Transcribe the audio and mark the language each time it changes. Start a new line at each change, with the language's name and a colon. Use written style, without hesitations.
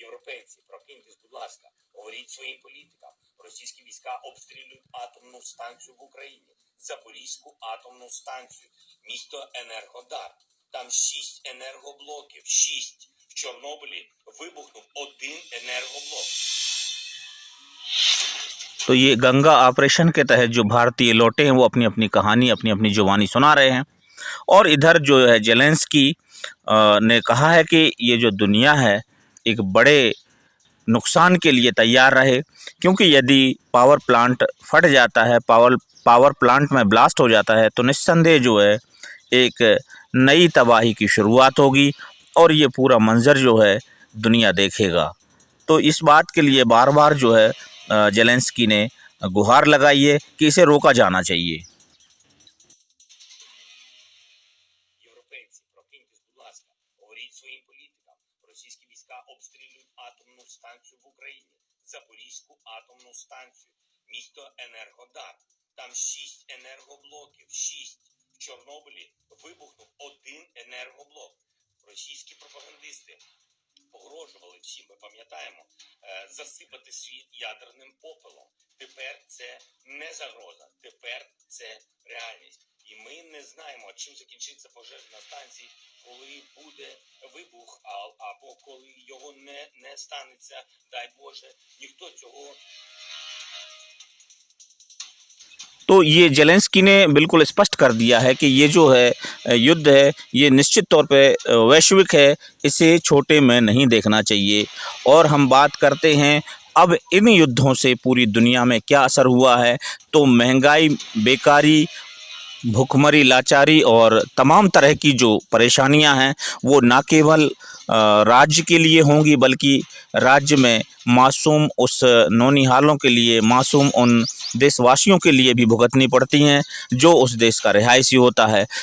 Ukrainian: Європейці, прокиньтесь, будь ласка, говоріть своїм політикам. Російські війська обстрілюють атомну станцію в Україні, Запорізьку атомну станцію, місто Енергодар. Там 6 енергоблоків, 6. В Чорнобилі вибухнув 1 енергоблок.
Hindi: तो ये गंगा ऑपरेशन के तहत जो भारतीय लौटे हैं वो अपनी अपनी कहानी, अपनी अपनी जुबानी सुना रहे हैं। और इधर जो है जेलेंस्की ने कहा है कि ये जो दुनिया है एक बड़े नुकसान के लिए तैयार रहे, क्योंकि यदि पावर प्लांट फट जाता है, पावर प्लांट में ब्लास्ट हो जाता है, तो निस्संदेह जो है एक नई तबाही की शुरुआत होगी और ये पूरा मंजर जो है दुनिया देखेगा। तो इस बात के लिए बार बार जो है जेलेंस्की ने गुहार लगाई है कि इसे रोका जाना चाहिए।
Ukrainian: Європейці, прокиньтесь, будь ласка, говоріть своїм політикам. Російські війська обстрілюють атомну станцію в Україні, Запорізьку атомну станцію, місто Енергодар. Там 6 енергоблоків, 6. В Чорнобилі вибухнув один енергоблок. Російські пропагандисти погрожували всім, ми пам'ятаємо, засипати світ ядерним попелом. Тепер це не загроза, тепер це реальність. І ми не знаємо, чим закінчиться пожежа на станції, коли буде вибух, або коли його не станеться, дай Боже, ніхто цього.
Hindi: तो ये जेलेंस्की ने बिल्कुल स्पष्ट कर दिया है कि ये जो है युद्ध है ये निश्चित तौर पे वैश्विक है, इसे छोटे में नहीं देखना चाहिए। और हम बात करते हैं अब इन युद्धों से पूरी दुनिया में क्या असर हुआ है, तो महंगाई, बेकारी, भुखमरी, लाचारी और तमाम तरह की जो परेशानियां हैं वो ना केवल राज्य के लिए होंगी बल्कि राज्य में मासूम उस नौनिहालों के लिए, मासूम उन देशवासियों के लिए भी भुगतनी पड़ती हैं जो उस देश का रिहायशी होता है।